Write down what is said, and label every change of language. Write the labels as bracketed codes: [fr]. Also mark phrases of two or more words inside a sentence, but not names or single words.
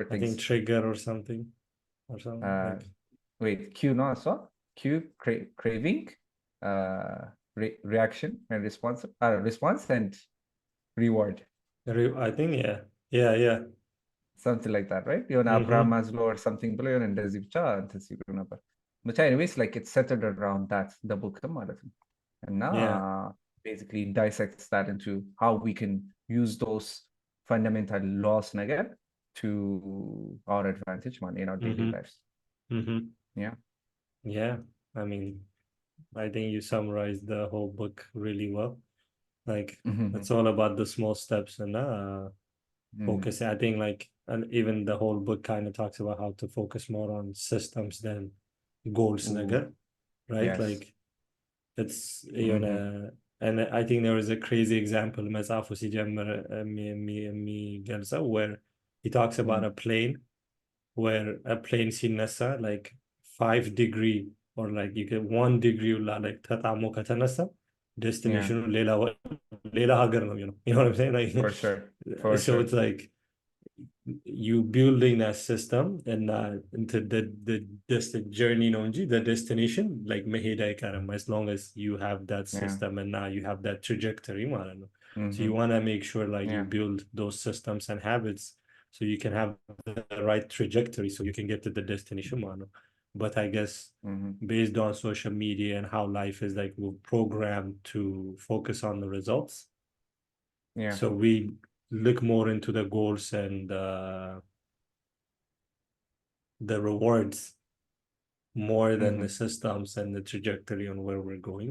[en] I think things. trigger or something like Wait, cue no so cue, craving, reaction and response and reward. I think yeah Something like that, right? የሆነ አብርሃም ማዝሎ or something [am] ብሎ የሆነ እንደዚህ ብቻ እንትን ሲሉ ነበር። ብቻ [en] anyways like it's centered around that the book [am] ማለት ነው እና [en] basically dissects that into how we can use those fundamental laws ነገር to our advantage in our daily lives. Yeah, I mean, I think you summarized the whole book really well. Like it's all about the small steps and focus. I think like, and even the whole book kind of talks about how to focus more on systems than goals, right? Yes. Like it's you know, and I think there was a crazy example [am] መጽሐፉ ሲጀምር የሚገልጸው [en] where he talks about a plane where a plane ሲነሳ like 5 degree or like you get 1 degree like [am] ተጣሞ ከተነሳ [en] destination [am] ሌላ ሀገር ነው, [en] you know what I'm saying, like for sure so it's like you building that system and into the journey [am] ነው እንጂ [en] the destination like [am] መሄድ አይቀርም [en] as long as you have that system and now you have that trajectory [am] ማለት ነው. [en] So you want to make sure like you build those systems and habits so you can have the right trajectory so you can get to the destination [am] ማለት ነው. [en] But I guess based on social media and how life is like, we're programmed to focus on the results. So we look more into the goals and the rewards more than the systems and the trajectory on where we're going.